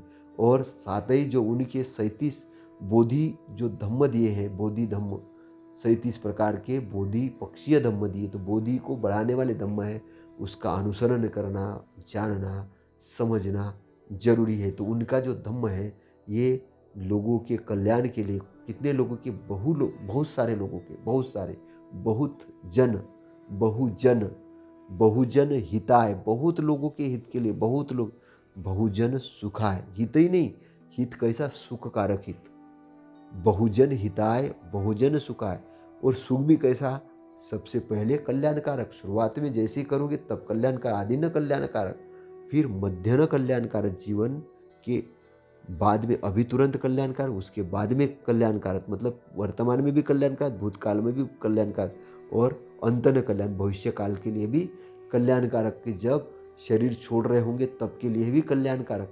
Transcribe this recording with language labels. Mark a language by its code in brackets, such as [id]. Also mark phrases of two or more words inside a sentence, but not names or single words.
[hi] और साथ ही जो उनके 37 बोधि जो धम्म दिए हैं, बोधि धम्म, 37 प्रकार के बोधि पक्षीय धम्म दिए, तो बोधि को बढ़ाने वाले धम्म है, उसका अनुसरण करना, जानना, समझना जरूरी है। तो उनका जो धम्म है, ये लोगों के कल्याण के लिए, कितने लोगों के, बहुत सारे लोगों के, [pi] बहुजन हिताय, [hi] बहुत लोगों के हित के लिए, बहुत लोग, [pi] बहुजन सुखाय, [hi] हित ही नहीं, हित कैसा? सुख कारक हित। [pi] बहुजन हिताय बहुजन सुखाय, [hi] और सुख भी कैसा? सबसे पहले कल्याणकारक। शुरुआत में जैसे करोगे तब कल्याणकार, आदि न कल्याणकारक, फिर मध्य न कल्याणकारक, जीवन के बाद में, अभी तुरंत कल्याणकार, उसके बाद में कल्याणकारक, मतलब वर्तमान में भी कल्याणकारक, भूतकाल में भी कल्याणकारक और अंतन कल्याण, भविष्य काल के लिए भी कल्याणकारक, कि जब शरीर छोड़ रहे होंगे तब के लिए भी कल्याणकारक।